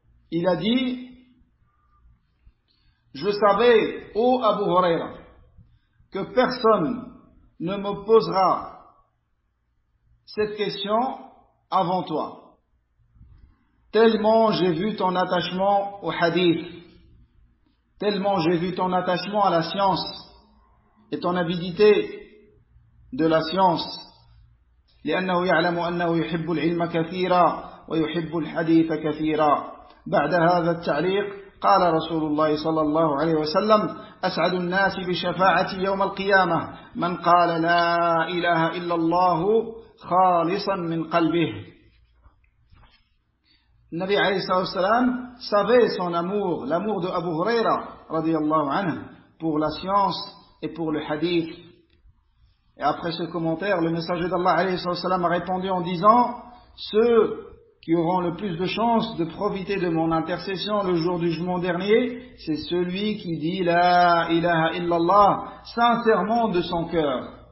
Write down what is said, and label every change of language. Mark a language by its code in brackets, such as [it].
[fr] Il a dit: je savais, ô Abu Huraira, que personne ne me posera cette question avant toi, tellement j'ai vu ton attachement au hadith, tellement j'ai vu ton attachement à la science et ton avidité de la science. [ar] لأنه يعلم أنه يحب العلم كثيرا ويحب الحديث كثيرا. بعد هذا التعليق قال رسول الله صلى الله عليه وسلم: أسعد الناس بشفاعة يوم القيامة من قال لا إله إلا الله خالصا من قلبه. النبي عليه الصلاة والسلام [fr] savait son amour, l'amour de Abu Huraira [ar] رضي الله عنه [fr] pour la science et pour le hadith. Et après ce commentaire, le messager d'Allah alayhi wa sallam a répondu en disant: ceux qui auront le plus de chance de profiter de mon intercession le jour du jugement dernier, c'est celui qui dit [ar] la ilaha illallah [fr] sincèrement de son cœur.